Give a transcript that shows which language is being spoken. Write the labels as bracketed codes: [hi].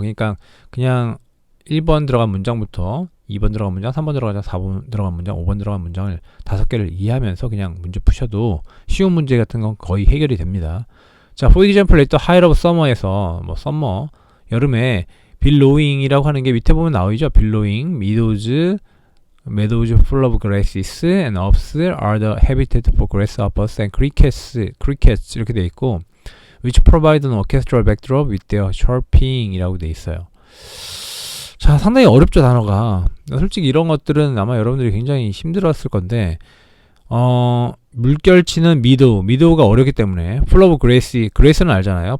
[ko] 그러니까 그냥 1번 들어간 문장부터 2번 들어간 문장, 3번 들어간 문장, 4번 들어간 문장, 5번 들어간 문장을 5개를 이해하면서 그냥 문제 푸셔도 쉬운 문제 같은 건 거의 해결이 됩니다. 자, [en] for example, at the height of summer [ko] 에서 뭐 summer, 여름에 billowing이라고 하는 게 밑에 보면 나오죠. [en] billowing, meadows full of grasses and ups are the habitat for grasshoppers and crickets [ko] 이렇게 돼 있고, [en] which provide an orchestral backdrop with their chirping [ko] 이라고 돼 있어요. 자, 상당히 어렵죠, 단어가. 솔직히 이런 것들은 아마 여러분들이 굉장히 힘들었을 건데, 물결치는 meadow가 어렵기 때문에, [en] full of grass [ko] 는 알잖아요.